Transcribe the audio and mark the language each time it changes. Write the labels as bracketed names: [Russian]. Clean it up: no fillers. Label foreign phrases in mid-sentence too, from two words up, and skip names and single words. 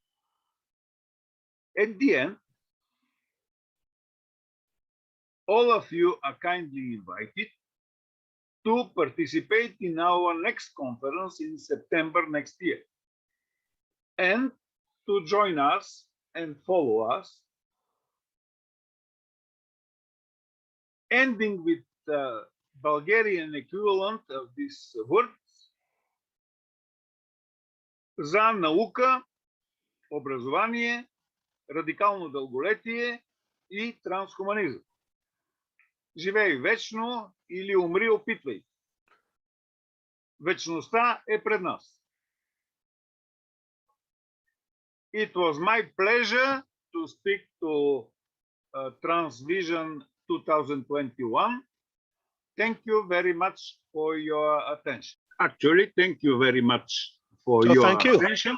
[English] At the end, all of you are kindly invited to participate in our next conference in September next year, and to join us and follow us, ending with the Bulgarian equivalent of these words: [Bulgarian] за наука, образование, радикално дълголетие и трансхуманизъм. Живей вечно или умри, опитвай. Вечността е пред нас. [English] It was my pleasure to speak to Transvision 2021. Thank you very much for your attention. Actually, thank you very much for your attention.